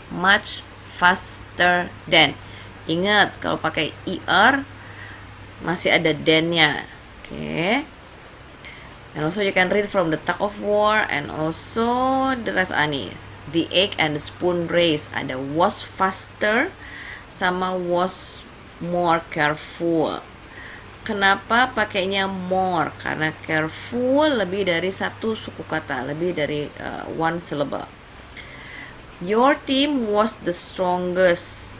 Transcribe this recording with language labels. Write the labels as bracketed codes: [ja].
[en] Much faster than. [id] Ingat, kalau pakai er masih ada than-nya. Okay. [en] And also you can read from the tug of war and also the rest ani. [id] The egg and the spoon race, ada was faster sama was more careful. Kenapa pakainya more? Karena careful lebih dari satu suku kata, lebih dari one syllable. [en] Your team was the strongest.